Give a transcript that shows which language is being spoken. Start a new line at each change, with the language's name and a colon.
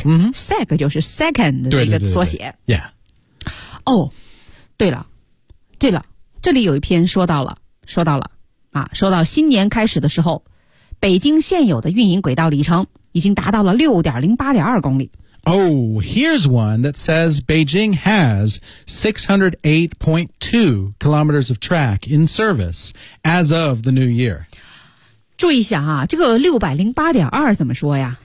Chinese: Mm-hmm. Sec 就是 second 的一个缩写。对对对对 yeah. 哦、oh, 对了对了这里有一篇说到了啊说到新年开始的时候北京现有的运营轨道里程已经达到了 6.08.2 公里。
English: Oh, here's one that says Beijing has 608.2 kilometers of track in service as of the new year.
Chinese: 注意一下啊这个 608.2 怎么说呀